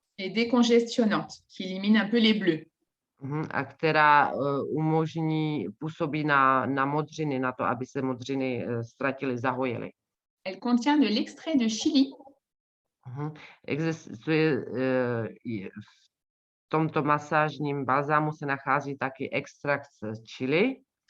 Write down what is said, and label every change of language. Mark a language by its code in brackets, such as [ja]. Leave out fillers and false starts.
[fr] Et décongestionnante, qui élimine un peu les bleus. [cs] A která působí na modřiny, na to, aby se modřiny ztratily, zahojily. [fr] Elle contient de l'extrait de chili. [cs] Existuje v tomto masážním balzámu se nachází taky extrakt z chili,